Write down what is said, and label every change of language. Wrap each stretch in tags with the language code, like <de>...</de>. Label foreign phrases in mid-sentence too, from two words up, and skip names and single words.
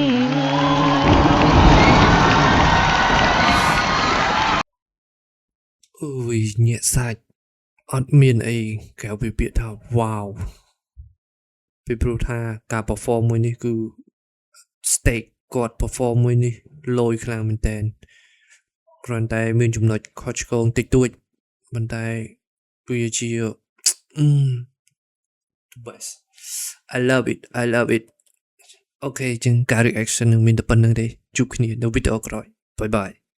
<km>អូយញាក់សាច់អត់មានអីក្រៅពីពា ក្យថា wow ពីព្រោះថាការ perform មួយនេះគឺ stake គាត់ perform មួយនេះលយខ្លាំងមែនតើគ្រាន់តែមានចំណុចខុសឆ្គងតិចតួចប៉ុន្តែវាជា</km> <en>the best I love it</en> <km>អូខេចឹងការ reaction នឹងមានតែប៉ុណ្្នឹងទេជួបគ្នានៅវីដេអូក្រោយ</km> <en>bye bye</en>